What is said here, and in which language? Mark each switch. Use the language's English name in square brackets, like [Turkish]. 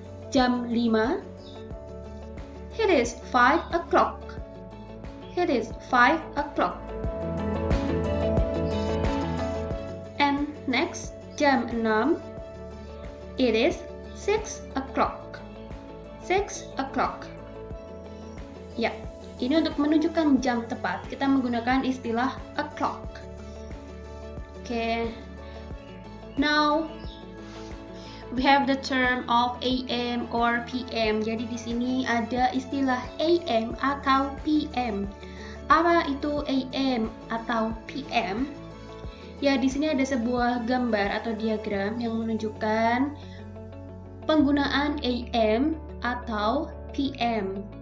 [Indonesian] Jam 5, [English] it is 5 o'clock. It is 5 o'clock. And next, [Indonesian] jam 6, [English] it is 6 o'clock. 6 o'clock. [Indonesian] Ini untuk menunjukkan jam tepat, kita menggunakan istilah o'clock. [English] Now we have the term of AM or PM. [Indonesian] Jadi di sini ada istilah AM atau PM. Apa itu AM atau PM? Di sini ada sebuah gambar atau diagram yang menunjukkan penggunaan AM atau PM.